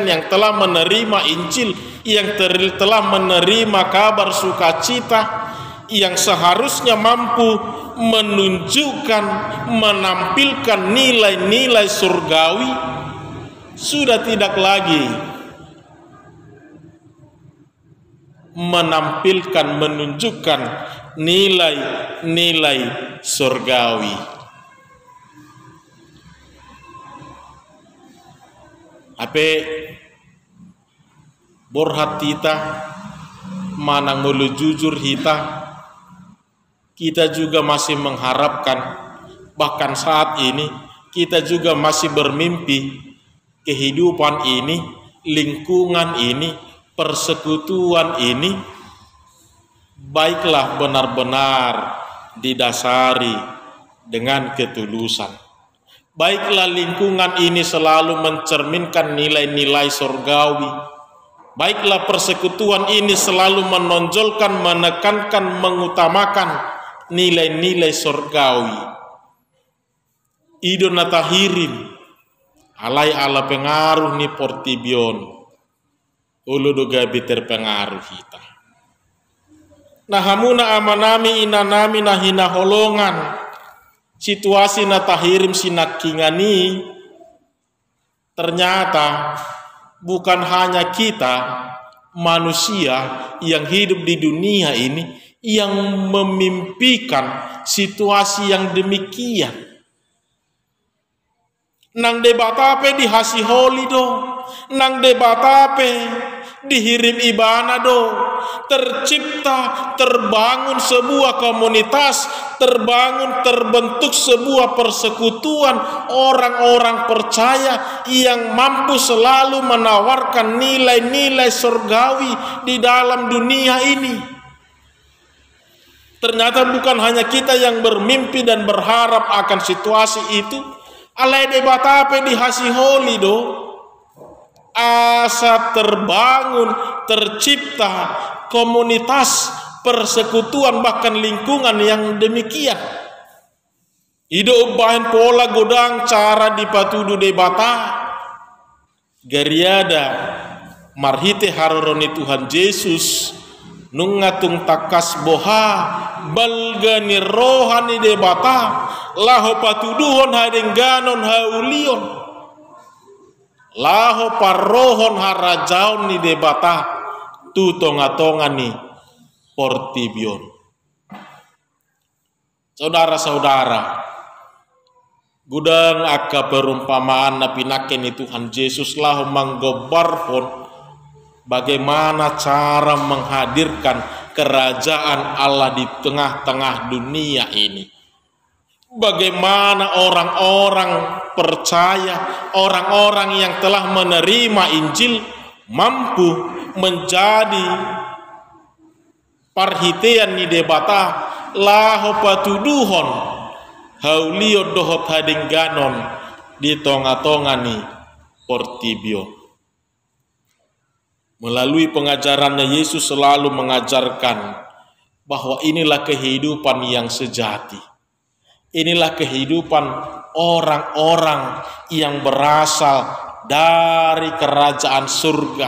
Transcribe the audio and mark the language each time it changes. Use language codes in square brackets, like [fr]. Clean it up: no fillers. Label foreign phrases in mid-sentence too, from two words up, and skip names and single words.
[id] yang telah menerima Injil, yang telah menerima kabar sukacita, yang seharusnya mampu menunjukkan, menampilkan nilai-nilai surgawi, sudah tidak lagi menampilkan, menunjukkan nilai-nilai surgawi. [bbc] Ape borhat kita manang mulu jujur kita [id] juga masih mengharapkan, bahkan saat ini kita juga masih bermimpi kehidupan ini, lingkungan ini, persekutuan ini baiklah benar-benar didasari dengan ketulusan. Baiklah lingkungan ini selalu mencerminkan nilai-nilai surgawi. Baiklah persekutuan ini selalu menonjolkan, menekankan, mengutamakan nilai-nilai surgawi. [bbc] Idon natahirin alai ala pengaruh ni portibion ulu doga terpengaruh kita. Nah hamuna amanami inanami nahina holongan situasi natahirim sinakingani, [id] ternyata bukan hanya kita manusia yang hidup di dunia ini yang memimpikan situasi yang demikian. [bbc] Nang debatape dihasiholi do, nang debatape dihirim ibana do, [id] tercipta, terbangun sebuah komunitas, terbentuk sebuah persekutuan orang-orang percaya yang mampu selalu menawarkan nilai-nilai surgawi di dalam dunia ini. Ternyata bukan hanya kita yang bermimpi dan berharap akan situasi itu. [bbc] Alai debatape dihasiholi do, [id] asa terbangun, tercipta komunitas, persekutuan, bahkan lingkungan yang demikian. [bbc] Ido bahan pola godang cara dipatudu debata gariada marhite haroroni Tuhan Yesus nungatung takas boha balgani rohani debata laho patuduhon hadengganon haulion laho parrohon harajaon ni debata tu tonga-tonga ni portibion. [id] Saudara-saudara, [bbc] gudang akka perumpamaan na pinaken ni Tuhan Yesus laho manggobarhon [id] bagaimana cara menghadirkan kerajaan Allah di tengah-tengah dunia ini. Bagaimana orang-orang percaya, orang-orang yang telah menerima Injil mampu menjadi [bbc] parhitean ni debata laho patuduhon haulio dohot hadingganon di tonga-tonga ni portibio. [id] Melalui pengajarannya Yesus selalu mengajarkan bahwa inilah kehidupan yang sejati. Inilah kehidupan orang-orang yang berasal dari kerajaan surga.